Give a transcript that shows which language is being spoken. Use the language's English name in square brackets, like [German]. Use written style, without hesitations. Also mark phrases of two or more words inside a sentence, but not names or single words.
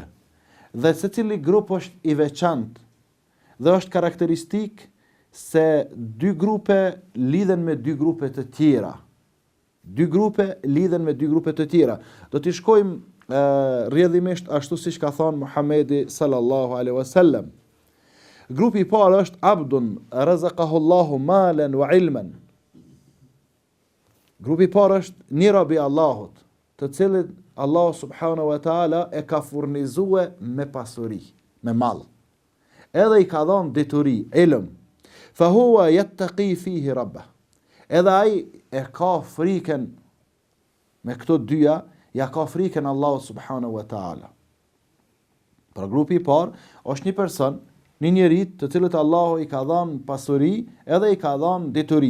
[Albanian] Dhe secili grup është i veçantë dhe është karakteristik se 2 grupe lidhen me 2 grupe të tjera. 2 grupe lidhen me 2 grupe të tjera. Do t'i shkojmë rrjedhimisht ashtu siç ka thënë Muhamedi [Arabic] صلى الله عليه وسلم. [Albanian] Grupi i parë është [Arabic] عبد رزقه الله مالا وعلما. [Albanian] Grupi i parë është një rob i Allahut, të cilin [Arabic] الله سبحانه وتعالى [Albanian] e ka furnizuar me pasuri, me mall. Edhe i ka dhënë deturi, ilm. [Arabic] فهو يتقي فيه ربه. [Albanian] Edhe ai e ka frikën me këto dyja, ja ka frikën [Arabic] الله سبحانه وتعالى. [Albanian] Pra grupi i parë është një person, një njerit të cilët Allahu i ka dhënë pasuri, edhe i ka dhënë deturi.